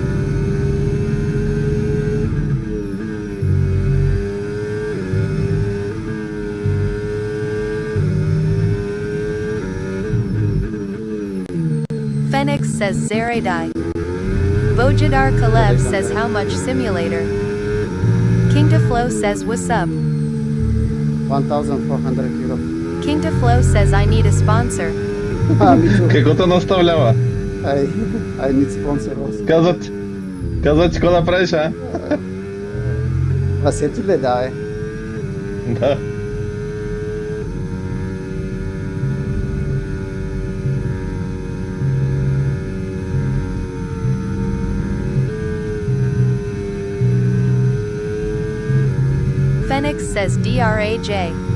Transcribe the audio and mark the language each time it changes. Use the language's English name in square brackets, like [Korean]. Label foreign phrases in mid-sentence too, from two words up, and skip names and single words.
[English] Phoenix says Zeredai. Bojidar Kalev says how much simulator. King to Flow says what's up. 1400 euro. King to Flow says I need a sponsor. Me too. [Bulgarian] Какво те наставлява? [English] I need sponsor also. [Bulgarian] Казват, какво да правиш, а? Васето ли да е? Да. [English] Phoenix says DRAJ.